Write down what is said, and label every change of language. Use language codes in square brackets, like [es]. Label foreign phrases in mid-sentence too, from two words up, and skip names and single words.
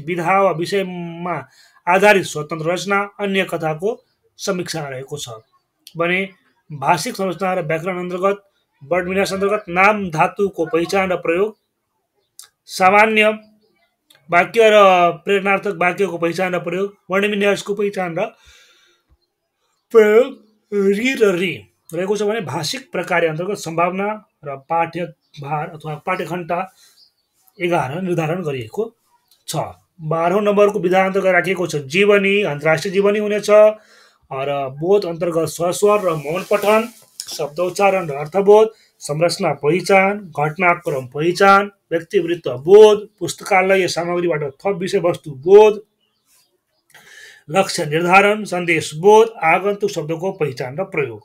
[ne] विधा वा विषयमा आधारित स्वतन्त्र रचना, अन्य कथाको समीक्षा रहेको छ भने भाषिक संरचना र व्याकरण अन्तर्गत वर्णविन्यास अन्तर्गत नाम धातुको पहिचान र प्रयोग, सामान्य वाक्य र प्रेरणार्थक वाक्यको पहिचान र प्रयोग, वर्णविन्यासको पहिचान र प्रयोग, रि र रि रहेको छ भने भाषिक प्रकार अन्तर्गत सम्भावना र पाठ्यभार अथवा पाठ्यघण्टा 11 निर्धारण गरिएको छ। 12औं नम्बरको विधा अन्तर्गत राखिएको छ जीवनी, अन्तर्राष्ट्रिय जीवनी हुनेछ र बोध अन्तर्गत सस्वर र मौन पठन, शब्द उच्चारण र अर्थबोध, संरचना पहिचान, घटनाक्रम पहिचान, व्यक्तिवृत्त बोध, पुस्तकालय सामग्रीबाट थप विषयवस्तु बोध, लक्ष्य निर्धारण, सन्देश बोध, आगन्तुक शब्दको पहिचान र प्रयोग।